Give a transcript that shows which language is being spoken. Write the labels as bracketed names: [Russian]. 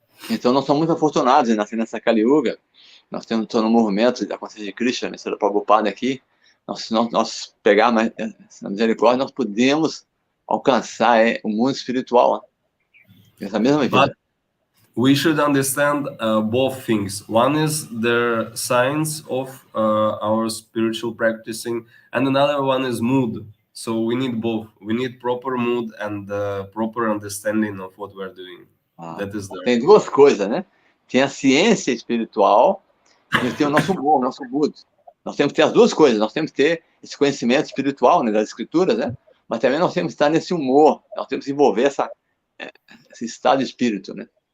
[Portuguese] Então, nós somos muito afortunados em nascer nessa Kali Yuga. Nós temos no movimento da consciência de Krishna, da Prabhupada aqui. Nós pegarmos essa misericórdia, nós podemos alcançar o mundo espiritual nessa mesma vida. [English] We should understand both things. One is the science of our spiritual practicing, and another one is mood. So we need both. We need proper mood and proper understanding of what we're doing. That is [Portuguese] Tem duas coisas, né? Tem a ciência espiritual e tem o nosso humor, o nosso mood. Nós temos que ter as duas coisas. Nós temos que ter esse conhecimento espiritual, né, das escrituras, né? Mas também nós temos que estar nesse humor. Nós temos que desenvolver esse estado de espírito, né?